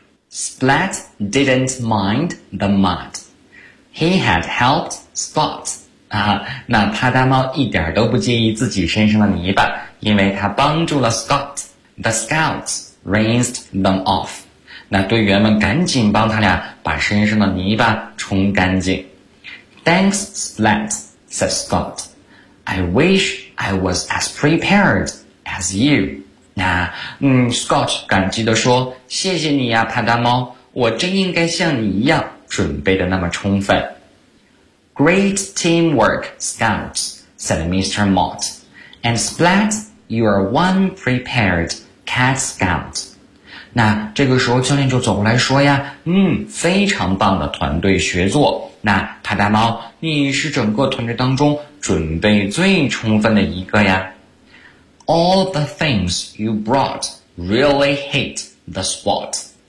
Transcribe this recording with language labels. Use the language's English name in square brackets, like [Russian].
[English] Splat didn't mind the mud. He had helped Scott. [Chinese] 那趴趴猫一点都不介意自己身上的泥巴，因为他帮助了 Scott. [English] The scouts rinsed them off. [Chinese] 那队员们赶紧帮他俩把身上的泥巴冲干净。 [English] Thanks, Splat, said Scott. I wish I was as prepared as you. [Chinese] Scott 感激地说，谢谢你呀，趴趴猫，我真应该像你一样准备得那么充分。 [English] Great teamwork, Scouts, said Mr. Mott. And Splat, you are one prepared Cat Scout。 [Chinese] 那这个时候教练就走过来说呀，非常棒的团队协作。那帕达猫，你是整个团队当中准备最充分的一个呀。 [English] All the things you brought really hit the spot。